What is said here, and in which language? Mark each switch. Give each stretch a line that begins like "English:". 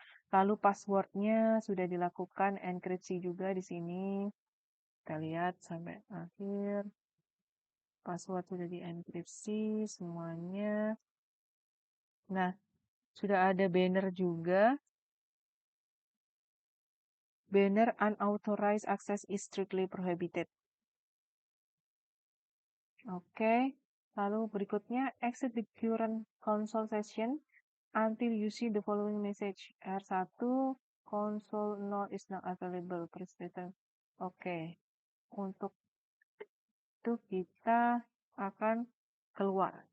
Indonesian: Lalu password-nya sudah dilakukan enkripsi juga di sini. Kita lihat sampai akhir. Password sudah dienkripsi semuanya. Nah, sudah ada banner juga.
English: Banner unauthorized access is strictly prohibited. Oke.
Indonesian: Lalu berikutnya,
English: exit the current console session until you see the following message. R1, console node is not available. Press return. Oke.
Indonesian: Untuk itu kita akan keluar.